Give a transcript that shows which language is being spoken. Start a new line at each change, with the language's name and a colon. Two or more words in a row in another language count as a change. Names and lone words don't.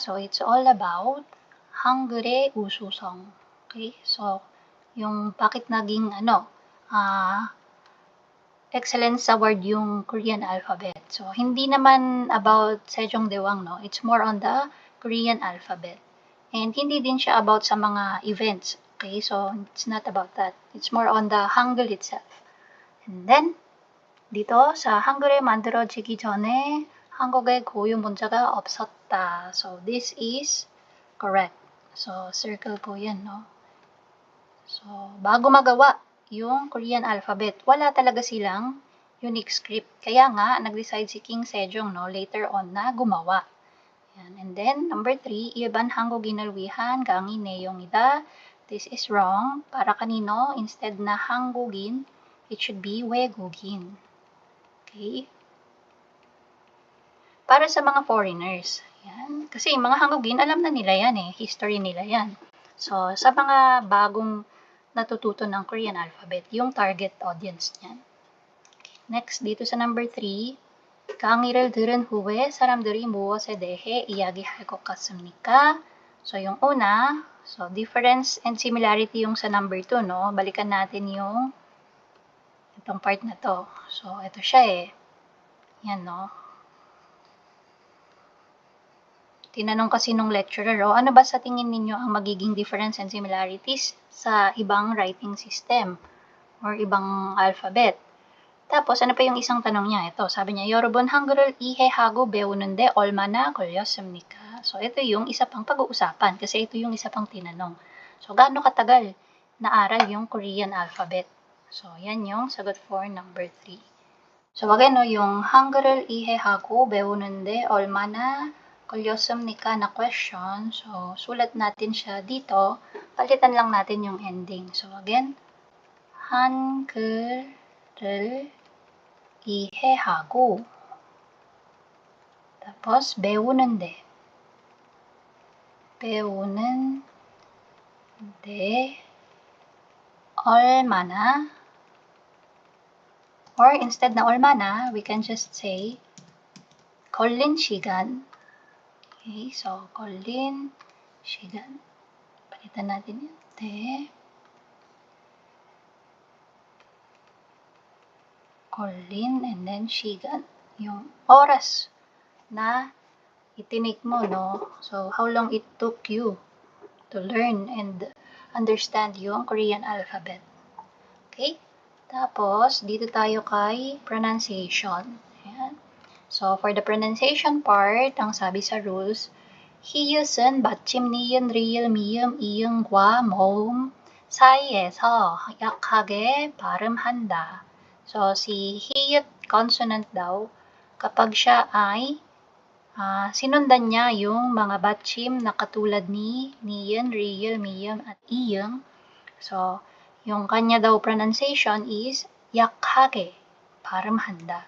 English: So, it's all about
Korean: 한글의 우수성.
Filipino: Okay? So, yung bakit naging
English: excellence award
Filipino: yung Korean alphabet. So, hindi naman about Sejongdaewang, no?
English: It's more on the Korean alphabet.
Filipino: And hindi din siya about sa mga events. Okay?
English: So, it's not about that. It's more on the Hangul itself. And then,
Filipino: dito sa
Korean: 한글에 만들어지기 전에 한국에 고유 문자가 없었다.
English: So, this is correct. So, circle
Filipino: po yan, no? So, bago magawa yung Korean alphabet, wala talaga silang unique script. Kaya nga, nag-decide si King Sejong, no, later on na gumawa. Yan.
English: And then, number 3,
Korean: 일반 한국인을 위한 강의 내용이다.
English: This is wrong.
Filipino: Para kanino? Instead na 한국인,
English: it should be 외국인.
Filipino: Okay? Para sa mga foreigners. Yan. Kasi mga Hangugin, alam na nila yan eh. History nila yan. So, sa mga bagong natututo ng Korean alphabet, yung target audience niyan. Okay. Next, dito sa number 3,
Korean: 강의를 들은 후에 사람들이 무엇에 대해 이야기할 것 같습니까?
Filipino: So, yung una, so
English: difference and similarity
Filipino: yung sa number 2, no? Balikan natin yung itong part na to. So, ito siya eh. Yan, no? Tinanong kasi nung lecturer, ano ba sa tingin ninyo ang magiging
English: difference and similarities
Filipino: sa ibang
English: writing system
Filipino: or ibang alphabet? Tapos, ano pa yung isang tanong niya? Ito, sabi niya,
Korean: 여러분 한글을 이해하고 배우는데 얼마나 걸렸습니까?
Filipino: So, ito yung isa pang pag-uusapan kasi ito yung isa pang tinanong. So, gaano katagal naaral yung Korean alphabet? So, yan yung sagot
English: for number 3.
Filipino: So, again, yung
Korean: 한글을 이해하고 배우는데 얼마나 걸렸습니까 na question.
Filipino: So, sulat natin siya dito. Palitan lang natin yung ending.
English: So, again,
Korean: 한글을 이해하고 tapos 배우는데 얼마나 or instead na 얼마나
English: we can just say
Korean: 걸린 시간.
English: Okay, so
Korean: 걸린 시간.
Filipino: Palitan natin yun.
Korean: 걸린
English: and then
Korean: 시간.
Filipino: Yung oras na itinik mo, no?
English: So, how long it took you to learn and understand yung Korean alphabet. Okay?
Filipino: Tapos, dito tayo kay pronunciation. Ayan.
English: So, for the pronunciation part,
Filipino: ang sabi sa rules,
Korean: 히읗은 받침 니은 리을 미음 이응과 모음 사이에서 약하게 발음한다.
Filipino: So, si 히읗 consonant daw, kapag siya ay sinundan niya yung mga batchim na katulad ni niyan, riyan, miyam, at iyang. So, yung kanya daw pronunciation is yakhage, parang handa.